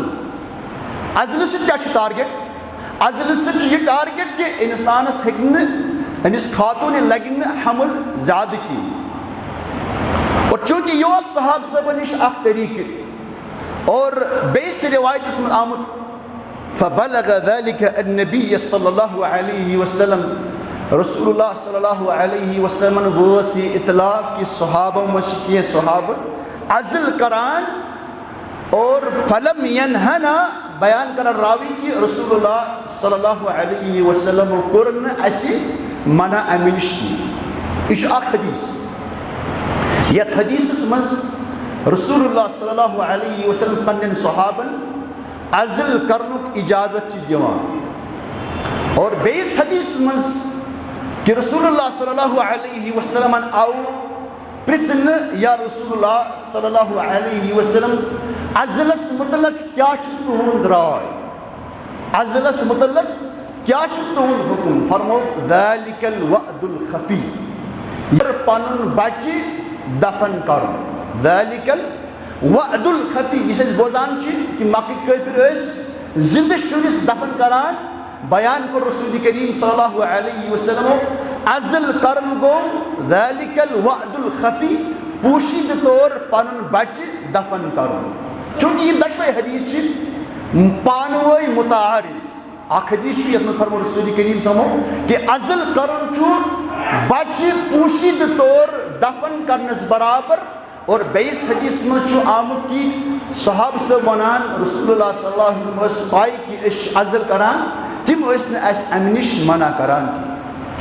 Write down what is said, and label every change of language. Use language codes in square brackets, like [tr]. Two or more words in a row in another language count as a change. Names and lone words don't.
[ks] عزلہٕ سۭتۍ کیٛاہ چھُ ٹارگیٹ؟ عزلہٕ سۭتۍ چھُ یہِ ٹارگیٹ کہِ اِنسانس ہیٚکہِ نہٕ أمِس خاتوٗنہِ لگہِ نہٕ حمل زیادٕ کینٛہہ. اور چوٗنٛکہِ یہِ اوس صحابہٕ صٲبن نِش اکھ طریٖقہٕ اور بیٚیِس روایتس منٛز آمُت [ar] فبلغ ذلك النبی صلی اللہ علیہ وسلم [ks] رسول اللہ [ar] صلی اللہ علیہ [ks] وسلمن وٲژ یہِ اطلاع کہِ صحابو منٛز چھِ کینٛہہ صحابہٕ عزل کران اور [ar] فلم ینہنا [ks] بیان کران راوی کہِ رسول اللہ [ar] صلی اللہ علیہ [ks] وسلمو کوٚر نہٕ اسہِ منع امہِ نِش کینٛہہ. یہِ چھُ اکھ حدیث. یتھ حدیثس منٛز رسول اللہ [ar] صلی اللہ علیہ وسلم [ks] پننٮ۪ن صحابن عزل کرنُک اجازت چھِ دِوان. اور بیٚیِس حدیثس منٛز کہ رسول اللہ [ar] صلی اللہ علیہ [ks] وسلمن آو پرژھنہٕ [ar] یا رسول اللہ صلی اللہ علیہ وسلم [ks] عزلس متعلق کیٛاہ چھُ تُہُنٛد راے عزلس متعلق کیٛاہ چھُ تُہُنٛد حُکم. فرموو [ar] ذلك الوعد الخفی [ks] پنُن بچہِ دفن کرُن. [ar] ذلك الوعد الخفی [ks] یُس أسۍ بوزان چھِ کہِ مکٕکۍ کٲفِر ٲسۍ زِندٕ شُرِس دفن کران. بیان کوٚر رسول کریم [ar] صلی اللہ علیہ [ks] وسلمو عزل کرُن گوٚو [ar] ذلك الوعد الخفی [ks] پوشیدٕ طور پنُن بچہِ دفن کرُن. چوٗنٛکہِ یِم دۄشوے حدیث چھِ پانہٕ ؤنۍ متعارض. اکھ حدیث چھُ یتھ منٛز فرموو رسول کریم [ar] صلی اللہ علیہ وسلم [ks] کہِ عزل کرُن چھُ بچہِ پوشیدٕ طور دفن کرنس برابر. اور بیٚیِس حدیثس منٛز چھُ آمُت کہِ صحابہٕ صٲب ونان رسول اللہ [ar] صلی اللہ علیہ وسلم [ks] ٲس پاے کہِ أسۍ چھِ عزل کران تِم ٲسۍ نہٕ اَسہِ امہِ نِش منع کران کینٛہہ.